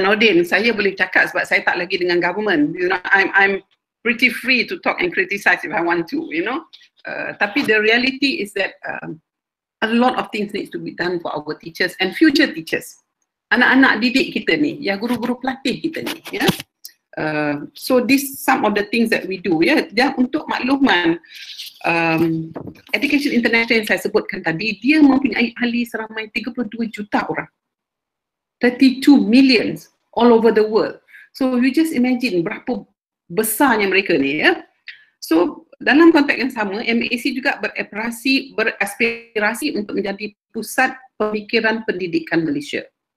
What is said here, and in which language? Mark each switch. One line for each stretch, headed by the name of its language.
Malay: Nordin, saya boleh cakap sebab saya tak lagi dengan government.
English: You know, I'm pretty free to talk and criticize if I want to, you know.
Malay: Tapi
English: the reality is that a lot of things need to be done for our teachers and future teachers.
Malay: Anak-anak didik kita ni, ya, guru-guru pelatih kita ni, ya.
English: So this some of the things that we do,
Malay: ya. Dan untuk makluman, Education International yang saya sebutkan tadi, dia mempunyai ahli seramai 32 juta orang.
English: 32 million all over the world. So you just imagine
Malay: berapa besarnya mereka ni, ya. So dalam konteks yang sama, MAC juga beraspirasi untuk menjadi pusat pemikiran pendidikan Malaysia.